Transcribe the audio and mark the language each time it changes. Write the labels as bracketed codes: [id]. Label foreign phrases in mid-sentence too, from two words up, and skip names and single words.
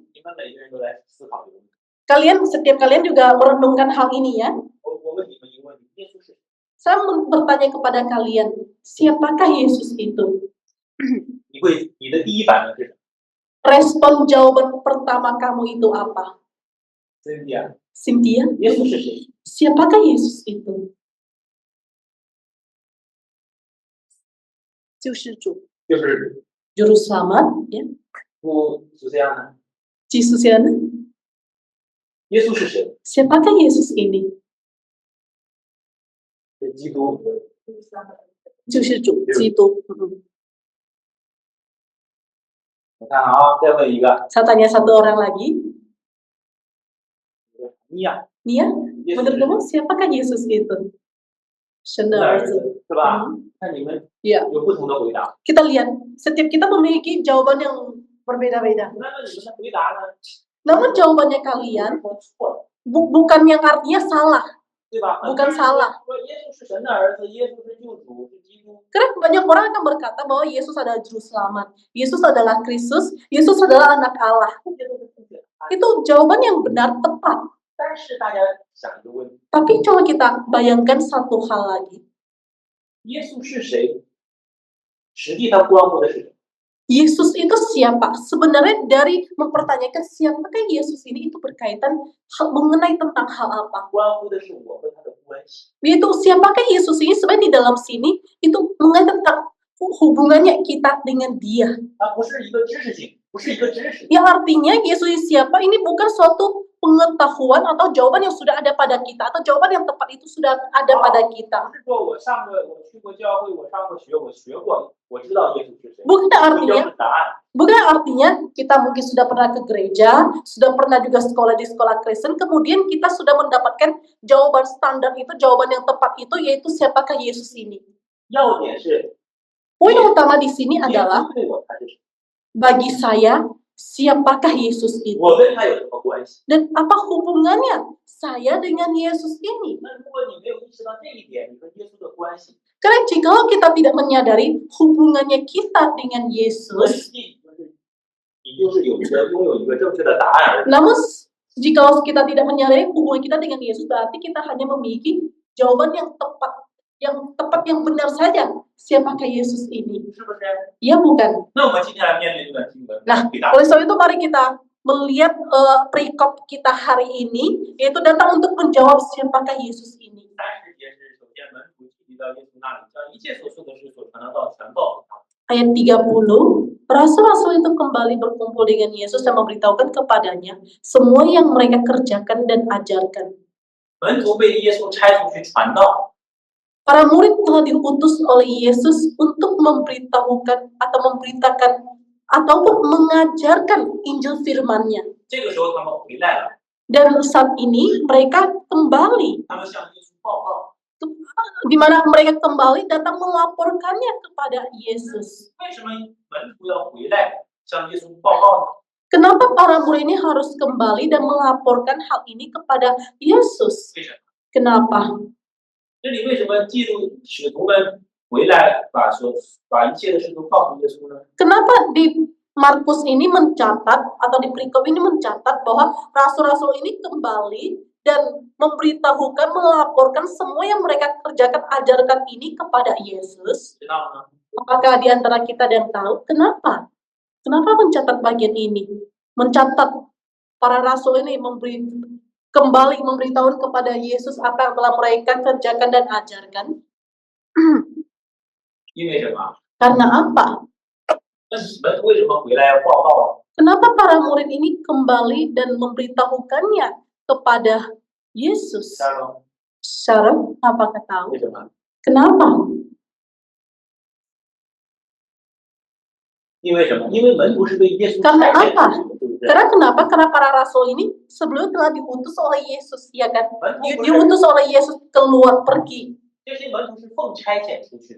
[zh] 你们每个人都来思考这个问题。 [id] Setiap kalian juga merenungkan hal ini ya. [zh] 我问你们一个问题：耶稣是谁？ [id] Saya bertanya kepada kalian, siapakah Yesus itu? [zh] 你的第一反应是什么？ [id] Respon jawaban pertama kamu itu apa? [zh] 真的呀， Cynthia, 耶稣是谁？ [id] siapakah Yesus itu? [zh] 就是主, 就是 [id] Juru Selamat, ya. [zh] 不是这样的。 [id] Yesus ya. [zh] 耶稣是谁？ [id] Siapakah Yesus ini? [zh] 是基督。就是主基督。我看啊，再问一个， [id] Saya tanya satu orang lagi. [zh] 你呀， Nia, 耶稣 [id] menurut [zh] 是 [id] kamu siapakah Yesus itu? [zh] 神的儿子。是吧？那你们 [id] Ya, [zh] 有不同的回答， [id] kita lihat setiap kita memiliki jawaban yang berbeda-beda. [zh] 那么你们的回答呢？ [id] Namun jawabannya kalian [zh] 说错了， [id] bukan yang artinya salah. [zh] 对吧？ [id] Bukan salah. [zh] 说耶稣是神的儿子，耶稣是救主，是基督。 [id] Karena banyak orang akan berkata bahwa Yesus adalah juru selamat, Yesus adalah Kristus, Yesus adalah anak Allah. [zh] 这些都是正确的答案。 [id] Itu jawaban yang benar tepat. [zh] 但是大家想一个问题： [id] Tapi coba kita bayangkan satu hal lagi. [zh] 耶稣是谁？实际他关乎的是什么？ [id] Yesus itu siapa? Sebenarnya dari mempertanyakan siapakah Yesus ini itu berkaitan mengenai tentang hal apa? [zh] 关乎的是我和他的关系。 [id] Yaitu siapakah Yesus ini sebenarnya di dalam sini itu mengenai tentang hubungannya kita dengan Dia. [zh] 它不是一个知识性，不是一个知识。 [id] Yang artinya Yesus siapa ini bukan suatu pengetahuan atau jawaban yang sudah ada pada kita atau jawaban yang tepat itu sudah ada pada kita. [zh] 不是说我去过教会，我上过学，我学过，我知道耶稣是谁。 [id] Bukan [zh] 这 [id] artinya [zh] 就是答案。 [id] Bukan artinya kita mungkin sudah pernah ke gereja, sudah pernah juga sekolah di sekolah Kristen, kemudian kita sudah mendapatkan jawaban standar itu, jawaban yang tepat itu, yaitu siapakah Yesus ini. [zh] 要点是 [id] Poin utama di sini [zh] 耶 [id] adalah [zh] 稣对我他是谁， [id] bagi saya, siapakah Yesus itu [zh] 我跟他有什么关系？ [id] dan apa hubungannya saya dengan Yesus ini. [zh] 那如果你没有意识到这一点，你和耶稣的关系， [id] Karena jikalau kita tidak menyadari hubungannya kita dengan [zh] 实 Yesus, 际就是你就是拥有一个正确的答案而已。 [id] namun jikalau kita tidak menyadari hubungan kita dengan Yesus, berarti kita hanya memiliki jawaban yang tepat yang benar saja. Siapakah Yesus ini? [zh] 是不是？ [id] Ya bukan. [zh] 那我们今天来面对这段经文， [id] Nah, [zh] 回答。 [id] oleh sebab itu mari kita melihat perikop kita hari ini, yaitu datang untuk menjawab siapakah Yesus ini. [zh] 30 节是首先门徒聚集到耶稣那里，将一切所说的事所传的道全告诉他。 [id] Ayat 30, rasul-rasul itu kembali berkumpul dengan Yesus dan memberitahukan kepadanya semua yang mereka kerjakan dan ajarkan. [zh] 门徒被耶稣差出去传道， [id] Para murid telah diutus oleh Yesus untuk memberitahukan atau memberitakan ataupun mengajarkan Injil firman-Nya. [zh] 这个时候他们回来了， [id] Dan saat ini mereka kembali, [zh] 他们向耶稣报告。 [id] di mana mereka kembali datang melaporkannya kepada Yesus. [zh] 为什么门徒要回来向耶稣报告呢？ [id] Kenapa para murid ini harus kembali dan melaporkan hal ini kepada Yesus? [zh] 为什么？ [id] Kenapa? [zh] 这里为什么记录使徒们回来把一切的事都告诉耶稣呢？ [id] Kenapa di Markus ini mencatat atau di perikop ini mencatat bahwa rasul-rasul ini kembali dan memberitahukan, melaporkan semua yang mereka kerjakan, ajarkan ini kepada Yesus? [zh] 知道吗？ [id] Apakah di antara kita ada yang tahu? Kenapa? Kenapa mencatat bagian ini? Mencatat para rasul ini kembali memberitahukan kepada Yesus apa yang telah mereka kerjakan dan ajarkan? [zh] 因为什么？ [id] Karena apa? [zh] 那门徒为什么回来要报告呢？ [id] Kenapa para murid ini kembali dan memberitahukannya kepada Yesus? [zh] 知道吗？ [id] Sharon, apakah tahu? [zh] 为什么？ [id] Kenapa? [zh] 因为什么？因为门徒是被耶稣 [id] Karena [zh] 差遣 [id] apa? [zh] 的，对不对？ [id] Karena kenapa? Karena para rasul ini sebelumnya telah diutus oleh Yesus, ya kan? [zh] 门徒不是 [id] Diutus oleh Yesus keluar pergi. [zh] 这些门徒是奉差遣出去的，